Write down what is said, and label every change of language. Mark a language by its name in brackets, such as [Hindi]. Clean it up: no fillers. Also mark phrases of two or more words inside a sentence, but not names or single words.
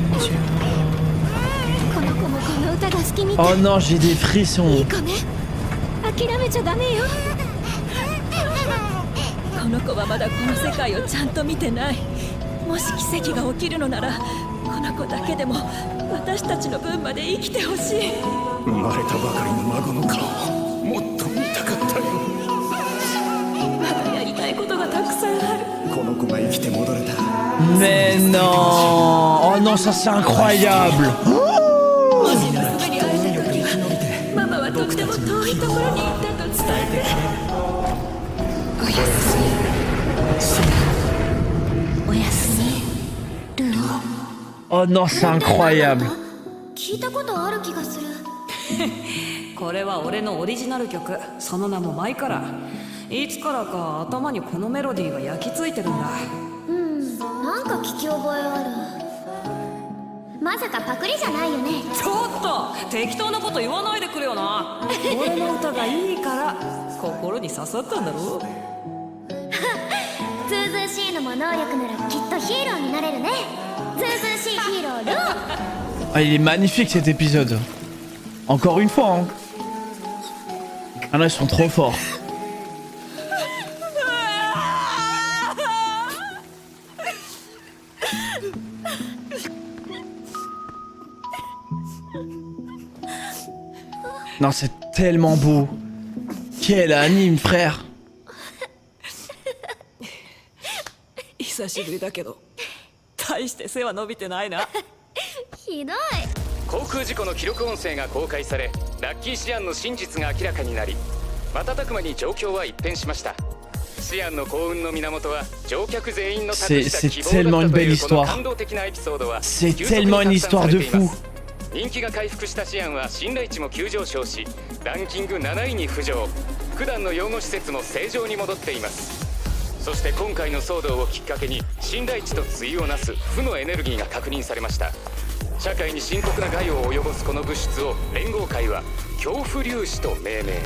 [French] Oh non, j'ai des frissons. [Japanese] この子はまだこの世界をちゃんと見てない。もし奇跡が起きるのならこの子だけでも私たちの分まで生きてほしい。生まれたばかりの孫の顔もっと見たかったよ。まだやりたいことがたくさんある。この子が生きて戻れたら。 [French] Mais non. Oh non, ça c'est incroyable. [Japanese] ママはとっても遠いところに行ったと伝えて。おやすみ。おやすみ。ルオ。 [French] Oh non, c'est incroyable. [Japanese] 聞いたことある気がする。これは俺のオリジナル曲。その名もマイカラ。いつからか頭にこのメロディーが焼き付いてるんだ。なんか聞き覚えある。まさかパクリじゃないよね。ちょっと適当なこと言わないでくれよな。俺の歌がいいから心に刺さったんだろ。ズーズーシーのも能力ならきっとヒーローになれるね。ズーズーシーヒーロールオ。 [French] Ah, il est magnifique cet épisode. Encore une fois, hein. Ah non, ils sont trop forts. Non, c'est tellement beau. Quel anime, frère. [Japanese] 久しぶりだけど大して背は伸びてないな。ひどい。航空事故の記録音声が公開され、ラッキーシアンの真実が明らかになり、瞬く間に状況は一変しました。シアンの幸運の源は乗客全員の託した希望だったというこの感動的なエピソードは、 [French] C'est tellement une histoire de fou. [Japanese] 人気が回復したシアンは信頼値も急上昇し、ランキング7位に浮上。普段の養護施設も正常に戻っています。そして今回の騒動をきっかけに信頼値と対をなす負のエネルギーが確認されました。社会に深刻な害を及ぼすこの物質を連合会は恐怖粒子と命名。